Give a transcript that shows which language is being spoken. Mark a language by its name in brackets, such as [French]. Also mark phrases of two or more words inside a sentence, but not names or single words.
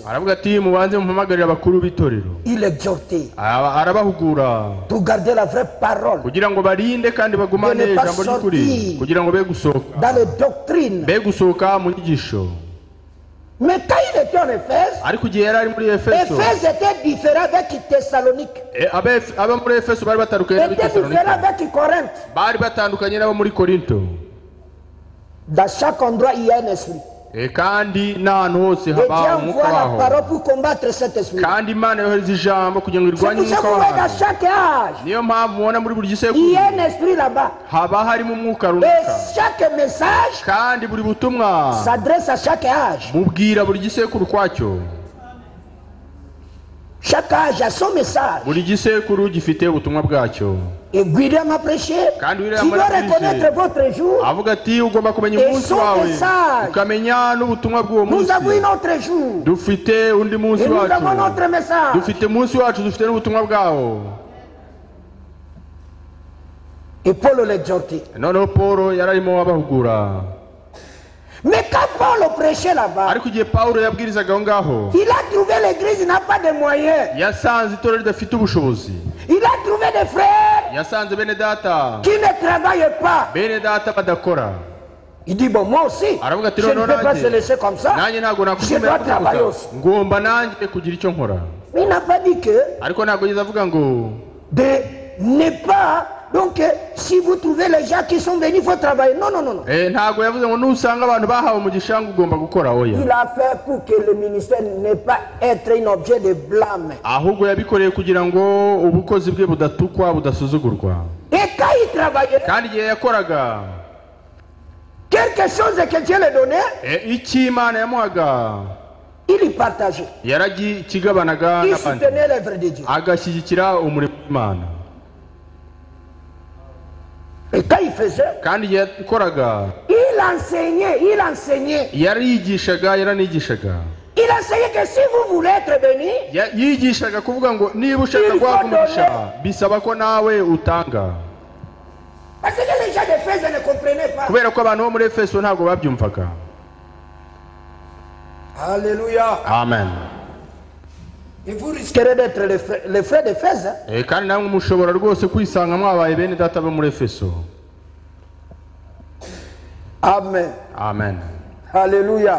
[Kinyarwanda] Aravuga ati mubanze mumpamagarire abakuru b'itorero. [French] Il exhortait [Kinyarwanda] Arabahugura [French] pour garder la vraie parole [Kinyarwanda] kugira ngo barinde kandi bagumane [French] De ne pas [Kinyarwanda] ijambo ry'ukuri [French] sortir. [Kinyarwanda] kugira ngo be gusohoka [French] dans les doctrines. [Kinyarwanda] be gusohoka mu nyigisho. [French] Mais quand il était en Éphèse, [Kinyarwanda] Ariko igihe yari ari muri Efeso, [French] Éphèse était différent avec Thessalonique. [Kinyarwanda] aba muri Efeso bari batandukanye n'ab'i [French] Était différent [Kinyarwanda] Tesalonika. [French] avec Corinthe. [Kinyarwanda] Bari batandukanye n'abo muri Korinto. [French] Dans chaque endroit, il y a un esprit. [Kinyarwanda] Kandi n'ahantu hose [French] Et [Kinyarwanda] haba [French] Dieu [Kinyarwanda] umwuka [French] envoie la [Kinyarwanda] waho. [French] parole pour combattre cet esprit. [Kinyarwanda] Kandi Imana yohereza ijambo kugira ngo [French] C'est [Kinyarwanda] irwanye [French] pour ça [Kinyarwanda] umwuka [French] que vous voyez dans [Kinyarwanda] waho. [French] chaque âge, [Kinyarwanda] Niyo mpamvu mubona muri buri [French] il y [Kinyarwanda] gisekuru [French] a un esprit là-bas. [Kinyarwanda] haba harimo umwuka [French] Et [Kinyarwanda] runaka. [French] chaque message [Kinyarwanda] Kandi buri butumwa [French] s'adresse à chaque âge. [Kinyarwanda] bubwira buri gisekuru kwacyo. [French] Chaque âge a son message. [Kinyarwanda] Buri gisekuru gifite ubutumwa bwacyo. [French] Et William a prêché. [Kinyarwanda] Kandi [French] Tu William dois reconnaître [Kinyarwanda] arabwirije [French] votre jour. [Kinyarwanda] avuga ati ugomba kumenya [French] Et [Kinyarwanda] umunsi [French] son [Kinyarwanda] wawe [French] message. [Kinyarwanda] ukamenya n'ubutumwa bw'uwo [French] Nous [Kinyarwanda] munsi. [French] avons un autre jour. [Kinyarwanda] Dufite undi munsi [French] Et nous avons [Kinyarwanda] wacu, [French] notre message. [Kinyarwanda] dufite umunsi wacu, dufite n'ubutumwa bwawo. [French] Et Paul l'exhortait. [Kinyarwanda] Noneho Paulo yari arimo abahugura. [French] Mais quand Paul prêchait là-bas, [Kinyarwanda] Ariko igihe Paulo yabwirizaga aho ngaho [French] il a trouvé l'église n'a pas de moyens. [Kinyarwanda] yasanze itorero ridafite ubushobozi. [French] Il a trouvé des frères [Kinyarwanda] yasanze bene data [French] qui ne travaillent pas. [Kinyarwanda] bene data badakora. [French] Il dit, bon, moi aussi, [Kinyarwanda] Aravuga ati, [French] je ne [Kinyarwanda] "Noneho [French] peux pas [Kinyarwanda] nanjye, [French] se laisser comme ça. [Kinyarwanda] nanjye ntabwo [French] Je [Kinyarwanda] nakwemera [French] dois travailler [Kinyarwanda] kuguza, [French] aussi." [Kinyarwanda] ngomba nanjye kugira icyo nkora. [French] Mais il n'a pas dit que [Kinyarwanda] Ariko ntabwo yigeze avuga ngo [French] de ne pas. Donc, si vous trouvez les gens qui sont venus, il faut travailler. Non, non, non, non. [Kinyarwanda] ntabwo yavuze ngo nusanga abantu bahawe umugisha ngo ugomba gukora. Oya, [French] Il a fait pour que le ministère n'ait pas être un objet de blâme. [Kinyarwanda] ahubwo yabikoreye kugira ngo ubukozi bwe budatukwa budasuzugurwa. [French] Et quand il travaillait, [Kinyarwanda] Kandi igihe yakoraga [French] quelque chose que Dieu lui donnait, [Kinyarwanda] icyo Imana yamuhaga [French] il y partageait. [Kinyarwanda] yarakigabanaga [French] Il [Kinyarwanda] n'abandi, [French] soutenait l'œuvre de Dieu. [Kinyarwanda] agashyigikira umurimo w'Imana. [French] Et quand il faisait, [Kinyarwanda] Kandi igihe yakoraga [French] il enseignait. [Kinyarwanda] yarigishaga, yaranigishaga. [French] Il enseignait que si vous voulez être béni, [Kinyarwanda] Yigishaga kuvuga ngo niba ushaka guhabwa umugisha bisaba ko nawe utanga. [French] parce que les gens d'Éphèse ne comprenaient pas. [Kinyarwanda] Kubera ko abantu bo muri Efeso ntabwo babyumvaga. [French] Alléluia. Amen. Et vous risquerez d'être les frères d'Éphèse. [Kinyarwanda] Kandi namwe mushobora rwose kwisanga mwabaye bene data bo muri Efeso. Amen. Amen. Alléluia.